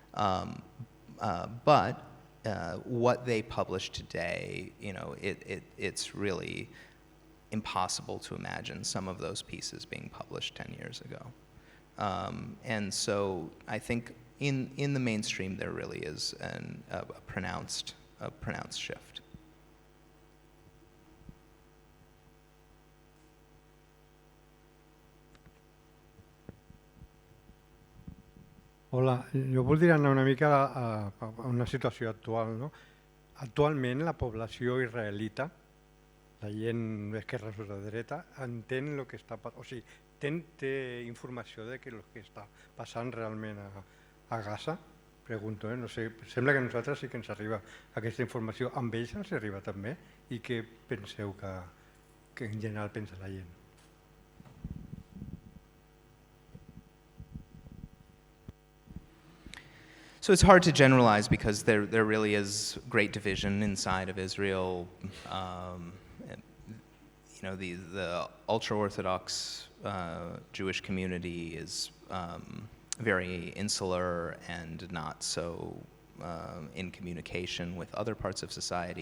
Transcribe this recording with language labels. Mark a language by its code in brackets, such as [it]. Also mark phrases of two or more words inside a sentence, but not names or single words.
[en] But what they publish today, you know, it's really impossible to imagine some of those pieces being published 10 years ago. And so I think in the mainstream there really is a pronounced shift. [ca] Hola, jo voldria anar una mica a una situació actual. No? Actualment la població israelita, la gent d'esquerres o de dreta, entén el que està passant, o sigui, té informació de el que està passant realment a Gaza? Pregunto, no sé, sembla que a nosaltres sí que ens arriba aquesta informació. Amb ells els arriba també? I què penseu que en general pensa la gent? [en] So it's hard to generalize because there really is great division inside of Israel. You know, the ultra-Orthodox Jewish community is very insular and not so in communication with other parts of society.